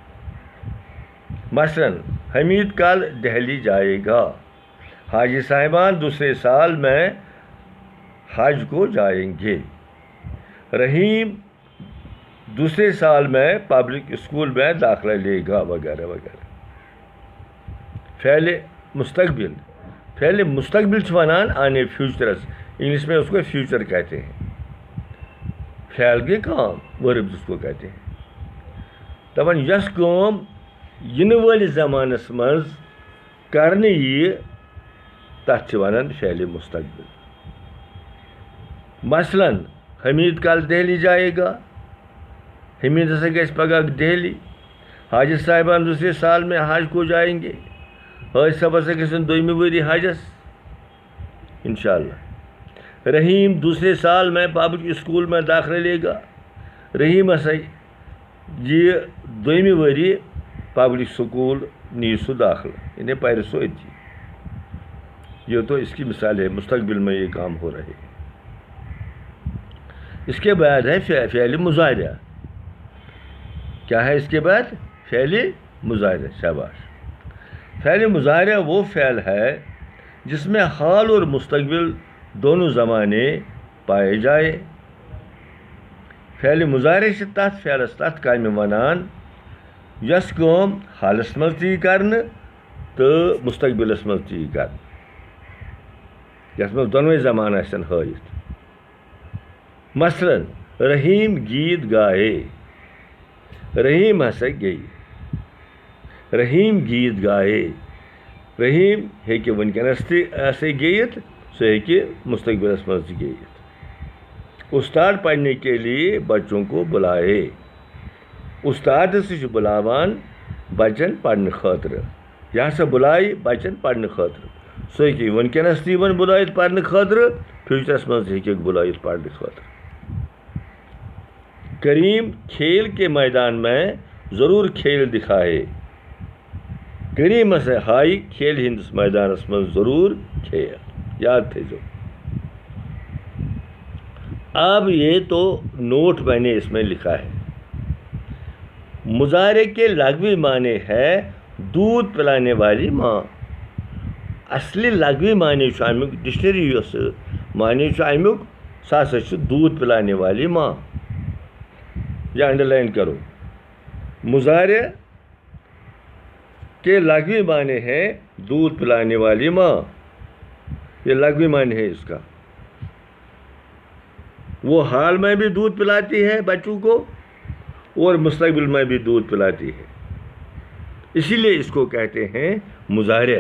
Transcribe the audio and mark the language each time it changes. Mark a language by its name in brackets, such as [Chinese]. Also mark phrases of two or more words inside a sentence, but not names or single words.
[Urdu] مثلا حمید کل دہلی جائے گا، حاجی صاحبان دوسرے سال میں حج کو جائیں گے، رحیم دوسرے سال میں پبلک اسکول میں داخلہ لے گا، وغیرہ وغیرہ۔ فعل مستقبل، فعل مستقبل [Kashmiri] سے ونان [Urdu] آنے فیوچرس، انگلش میں اس کو فیوچر کہتے ہیں۔ فعل کے کام، ورب جس کو کہتے ہیں۔ [Kashmiri] دپان یس کام ین ول زمانس مز کرنے یہ تتھ چھ ونان فعل مستقبل۔ [Urdu] مثلا حمید کل دہلی جائے گا، [Kashmiri] حمید ہسا گژھِ پگاہ دہلی۔ [Urdu] حاجی صاحبان دوسرے سال میں حج کو جائیں گے، [Kashmiri] حاجی صاحب ہسا گژھن دویمہِ ؤری حجس انشاءاللہ۔ [Urdu] رحیم دوسرے سال میں پبلک اسکول میں داخلہ لے گا، [Kashmiri] رحیم ہسا یہ دویمہِ ؤری پبلک اسکول نی سو داخلہ، انہیں پرِ سو اتی۔ [Urdu] یہ تو اس کی مثال ہے، مستقبل میں یہ کام ہو رہے۔ اس کے بعد ہے فعل مضارع۔ کیا ہے اس کے بعد؟ فعل مضارع، شاباش۔ فعل مضارع وہ فعل ہے جس میں حال اور مستقبل دونوں زمانے پائے جائے۔ [Kashmiri] فعل مضارع سے تتھ فعلس تتھ کامہِ ونان یس کام حالس مز تی کرنے تو مستقبلس مز تی کرنے، یس مز دونوے زمان آسن ہائت۔ [Urdu] مثلا رحیم گیت گائے، [Kashmiri] رحیم ہسا گئی، [Urdu] رحیم گیت گائے۔ [Kashmiri] رحیم ہیکہِ ونکیٚنس تہِ آسے گیت، سُہ ہیکہِ مستقبلس مز تہِ گیت۔ [Urdu] استاد پڑھنے کے لیے بچوں کو بلائے، [Kashmiri] استاد ہسا چھُ بلاوان بچن پرنہٕ خٲطرٕ، یہِ ہسا بلایہِ بچن پرنہٕ خٲطرٕ۔ سُہ ہیکہِ ونکیٚنس تہِ یِوان بلٲیِتھ پرنہٕ خٲطرٕ، فیوچرس مز تہِ ہیکہِ بلٲیِتھ پرنہٕ خٲطرٕ۔ [Urdu] کریم کھیل کے میدان میں ضرور کھیل دکھائے، [Kashmiri] کریم ہسا ہائی کھیل ہندس میدانس مز ضرور کھیل، یاد تھٲیزیو۔ [Urdu] اب یہ تو نوٹ میں نے اس میں لکھا ہے۔ مضارع کے لغوی معنی ہے دودھ پلانے والی ماں۔ [Kashmiri] اصلی لغوی معنی چھُ امیُک، ڈکشنری یۄس معنی چھُ امیُک، سُہ ہسا چھُ [Urdu] دودھ پلانے والی ماں۔ یہ انڈر لائن کرو۔ مضارع کے لغوی معنی ہے دودھ پلانے والی ماں، یہ لغوی معنی ہے اس کا۔ وہ حال میں بھی دودھ پلاتی ہے بچوں کو اور مستقبل میں بھی دودھ پلاتی ہے، اسی لیے اس کو کہتے ہیں مضارع۔